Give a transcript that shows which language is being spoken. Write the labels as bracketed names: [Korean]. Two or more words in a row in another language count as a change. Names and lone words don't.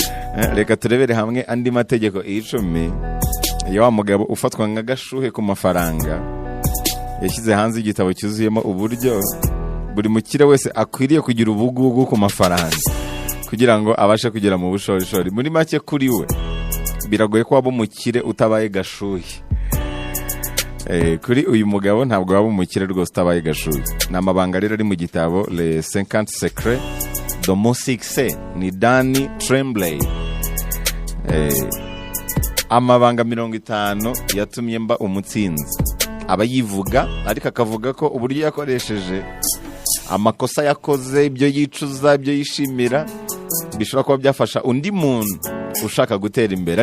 [Kinyarwanda] Reka turebere hamwe andi mategeko 10 ya wa mugabo ufatwa nk'agashuhe ku mafaranga yashyize hanze igitabo cyuzuyemo uburyo buri mukire wese akwiriye kugira ubugugu ku mafaranga kugira ngo abashe kugera mu bushorishori. Muri make kuri we biragoye ko waba umukire utabaye gashuhe. Kuri uyu mugabo ntabwo waba umukire rwose utabaye gashuhe. Ni amabanga rero ari mu gitabo Les 50 secrets de mon succès ni Danny Tremblay. Amabanga 50 yatumye mba umutsinzi. Aba yivuga ariko akavuga ko uburyo yakoresheje, amakosa yakoze, ibyo yicuza, ibyo yishimira bishobora kuba byafasha undi muntu ushaka gutera imbere.